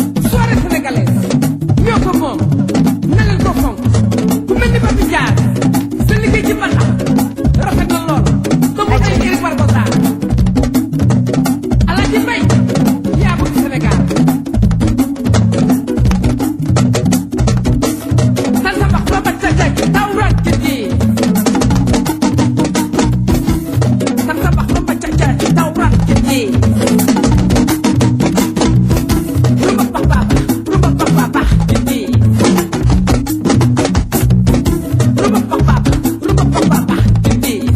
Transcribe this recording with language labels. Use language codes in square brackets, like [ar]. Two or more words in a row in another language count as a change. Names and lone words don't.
[fr] Soirée sénégalaise. [wo] Ñoo ko moom. Na leen ko fonk. Ku mel ni Papi Diar. Sa liggéey ci mbalax. Rafet na lool. Ba mu Aja. tey Eric Barbosa. Alaaji Mbay. Yaa bëgg Sénégal. San sabak rumba cha cha, tauran kiti. San sabak rumba cha cha, tauran kiti. Rumba pa pa, rumba pa pa pa, kiti. Rumba pa pa, rumba pa pa pa, kiti.